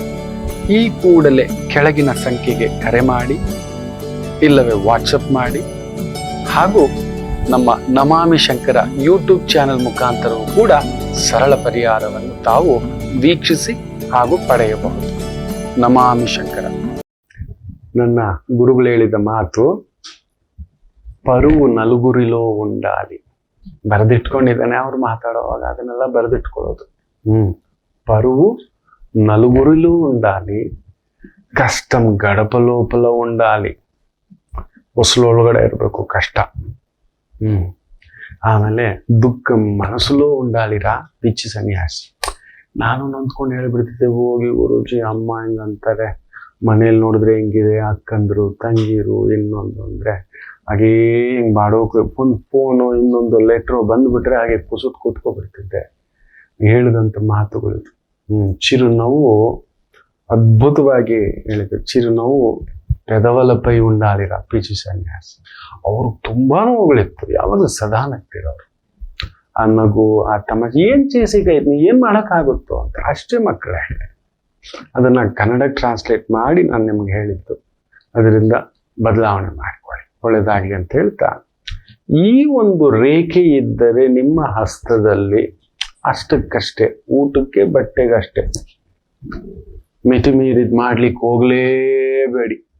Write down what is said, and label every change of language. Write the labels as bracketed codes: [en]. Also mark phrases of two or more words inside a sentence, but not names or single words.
[kn] ಈ ಕೂಡಲೇ ಕೆಳಗಿನ ಸಂಖ್ಯೆಗೆ ಕರೆ ಮಾಡಿ, ಇಲ್ಲವೇ ವಾಟ್ಸಪ್ ಮಾಡಿ, ಹಾಗೂ ನಮ್ಮ ನಮಾಮಿ ಶಂಕರ ಯೂಟ್ಯೂಬ್ ಚಾನೆಲ್ ಮುಖಾಂತರವೂ ಕೂಡ ಸರಳ ಪರಿಹಾರವನ್ನು ತಾವು ವೀಕ್ಷಿಸಿ ಹಾಗೂ ಪಡೆಯಬಹುದು. ನಮಾಮಿ ಶಂಕರ. ನನ್ನ ಗುರುಗಳು ಹೇಳಿದ ಮಾತು, [te] పరువు నలుగురిలో ఉండాలి, [kn] ಬರೆದಿಟ್ಕೊಂಡಿದ್ದಾನೆ. ಅವ್ರು ಮಾತಾಡುವಾಗ ಅದನ್ನೆಲ್ಲ ಬರೆದಿಟ್ಕೊಳ್ಳೋದು. [te] పరువు నలుగురిలో ఉండాలి, కష్టం గడప లోపల ఉండాలి. [kn] ಒಳಗಡೆ ಇರಬೇಕು ಕಷ್ಟ. [te] ಆಮೇಲೆ ದುಃಖ మనస్సులో ఉండాలిరా పిచ్చి సన్యాసి. [kn] ನಾನು ನೊಂದ್ಕೊಂಡು ಹೇಳ್ಬಿಡ್ತಿದ್ದೆ, ಹೋಗಿ ಗುರೂಜಿ ಅಮ್ಮ ಹಿಂಗಂತಾರೆ, ಮನೇಲಿ ನೋಡಿದ್ರೆ ಹೆಂಗಿದೆ, ಅಕ್ಕಂದ್ರು ತಂಗಿರು ಇನ್ನೊಂದು ಅಂದ್ರೆ ಹಾಗೇ ಹಿಂಗ್ ಮಾಡೋಕೆ ಒಂದು ಫೋನು ಇನ್ನೊಂದು ಲೆಟ್ರು ಬಂದ್ಬಿಟ್ರೆ ಹಾಗೆ ಕುಸುತ್ ಕೂತ್ಕೊಬಿಡ್ತಿದ್ದೆ. ಹೇಳಿದಂಥ ಮಾತುಗಳು. ಚಿರುನವ್ವು ಅದ್ಭುತವಾಗಿ ಹೇಳಿದ್ರು. [te] ಚಿರುನವ್ವು పెదవులపై ఉండాలిరా పిచి సన్యాసి. [kn] ಅವ್ರು ತುಂಬಾ ನೋವುಗಳಿತ್ತು, ಯಾವಾಗ ಸದಾ ನಗ್ತಿರೋರು. ಆ ನಗು, ಆ ತಮಾಷೆ, ಏನ್ చేసేకೈತಿ, ಏನ್ ಮಾಡಕ್ಕಾಗುತ್ತೋ ಅಂತ ಅಷ್ಟೇ ಮಕ್ಕಳೇ. ಅದನ್ನ ಕನ್ನಡ ಟ್ರಾನ್ಸ್ಲೇಟ್ ಮಾಡಿ ನಾನು ನಿಮ್ಗೆ ಹೇಳಿದ್ದು. ಅದರಿಂದ ಬದಲಾವಣೆ ಮಾಡ್ಕೊಳ್ಳಿ, ಒಳ್ಳೇದಾಗ್ಲಿ ಅಂತ ಹೇಳ್ತಾ, ಈ ಒಂದು ರೇಖೆ ಇದ್ದರೆ ನಿಮ್ಮ ಹಸ್ತದಲ್ಲಿ ಅಷ್ಟಕ್ಕಷ್ಟೇ, ಊಟಕ್ಕೆ ಬಟ್ಟೆಗಷ್ಟೇ, ಮಿತಿ ಮೀರಿದ್ ಮಾಡ್ಲಿಕ್ಕೆ ಹೋಗ್ಲೇಬೇಡಿ.